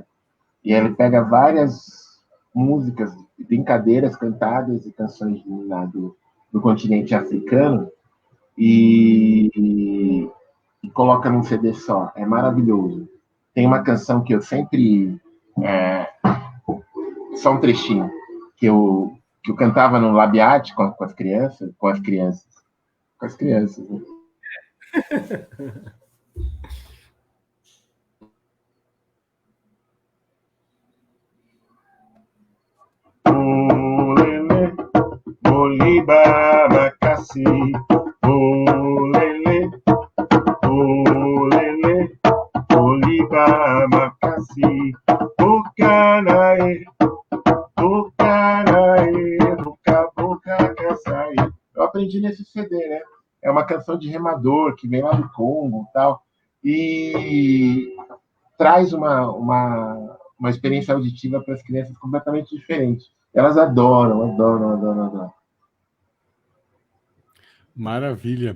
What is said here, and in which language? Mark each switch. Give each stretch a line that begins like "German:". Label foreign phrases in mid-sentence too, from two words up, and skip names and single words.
Portuguese: E ele pega várias músicas, brincadeiras cantadas e canções do continente africano e coloca num CD só. É maravilhoso. Tem uma canção que eu sempre... só um trechinho. Que eu cantava no Labiate com as crianças. Né?
Lingala: Olele, Boliba, Macassi, olele, olele, Boliba, Macassi, Bucanaê, Buca, Caçaí.
Portuguese: Eu aprendi nesse CD, né? É uma canção de remador que vem lá do Congo e tal, e traz uma experiência auditiva para as crianças completamente diferente. Elas adoram. Maravilha.